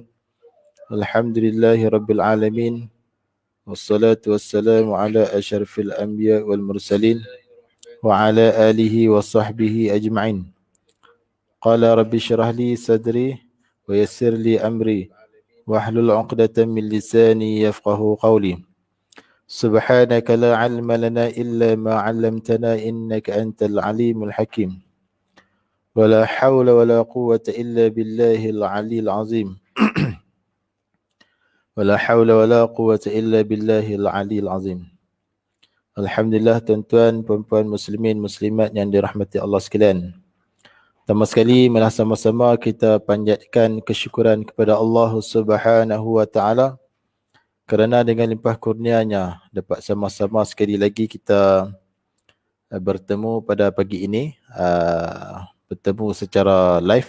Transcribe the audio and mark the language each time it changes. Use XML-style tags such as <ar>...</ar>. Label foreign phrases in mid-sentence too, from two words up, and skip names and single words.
<ar>الحمد لله رب العالمين والصلاة والسلام على أشرف الأنبياء والمرسلين وعلى آله وصحبه أجمعين. قال رب اشرح لي صدري ويسر لي أمري واحلل عقدة من لساني يفقهوا قولي. سبحانك لا علم لنا إلا ما علمتنا إنك أنت العليم الحكيم. ولا حول ولا قوة إلا بالله العلي العظيم. ولا حول ولا قوة إلا بالله العلي العظيم.</ar> <ms>Alhamdulillah tuan-tuan, puan-puan muslimin, muslimat yang dirahmati Allah sekalian. Pertama sekali, marilah sama-sama kita panjatkan kesyukuran kepada Allah</ms> <ar>سبحانه وتعالى</ar> <ms>kerana dengan limpah kurnianya dapat sama-sama sekali lagi kita bertemu pada pagi ini, bertemu secara live.</ms>